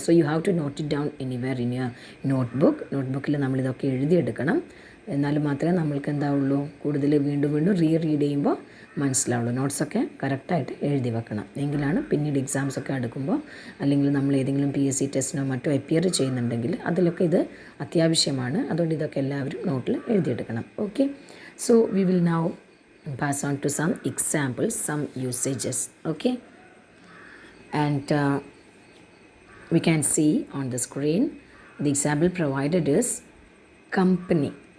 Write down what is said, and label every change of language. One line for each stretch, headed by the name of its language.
English: So you have to note it down anywhere in your notebook.
Malayalam: നോട്ട്ബുക്കിൽ നമ്മളിതൊക്കെ എഴുതിയെടുക്കണം. എന്നാലും മാത്രമേ നമ്മൾക്ക് എന്താവുള്ളൂ, കൂടുതൽ വീണ്ടും വീണ്ടും റീഡ് ചെയ്യുമ്പോൾ മനസ്സിലാവുള്ളൂ. നോട്ട്സൊക്കെ കറക്റ്റായിട്ട് എഴുതി വെക്കണം. എങ്കിലാണ് പിന്നീട് എക്സാംസൊക്കെ അടുക്കുമ്പോൾ, അല്ലെങ്കിൽ നമ്മൾ ഏതെങ്കിലും PSC ടെസ്റ്റിനോ മറ്റോ അപ്പിയർ ചെയ്യുന്നുണ്ടെങ്കിൽ അതിലൊക്കെ ഇത് അത്യാവശ്യമാണ്. അതുകൊണ്ട് ഇതൊക്കെ എല്ലാവരും നോട്ടിൽ എഴുതിയെടുക്കണം.
English: Okay, so we will now pass on to some examples, some usages. Okay, and we can see on the screen the example provided is company.